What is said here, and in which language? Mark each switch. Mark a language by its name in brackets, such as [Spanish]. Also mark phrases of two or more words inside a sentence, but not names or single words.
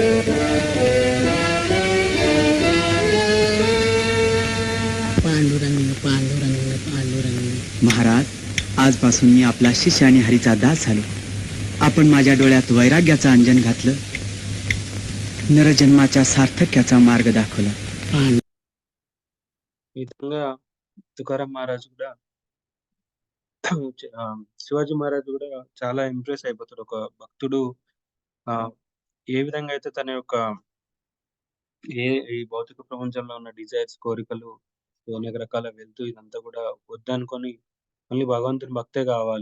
[Marathi] पांडुरंग पांडुरंग पांडुरंग. महाराज, आजपासून मी आपला शिष्य आणि हरीचा दास झालो. आपण माझ्या डोळ्यात वैराग्याचं अंजन घातलं, नरजन्माच्या सार्थक्याचा मार्ग दाखवला. पांडु [Telugu] ఈ విధంగా తుకారాం మహారాజు కూడా శివాజీ మహారాజు కూడా చాలా ఇంప్రెస్ అయిపోతాడు. ఒక భక్తుడు ఏ విధంగా అయితే తన యొక్క ఈ భౌతిక ప్రపంచంలో ఉన్న డిజైర్స్, కోరికలు అనేక రకాల వెల్త్ ఇదంతా కూడా వద్దనుకోని మళ్ళీ భగవంతుని భక్తే కావాలి.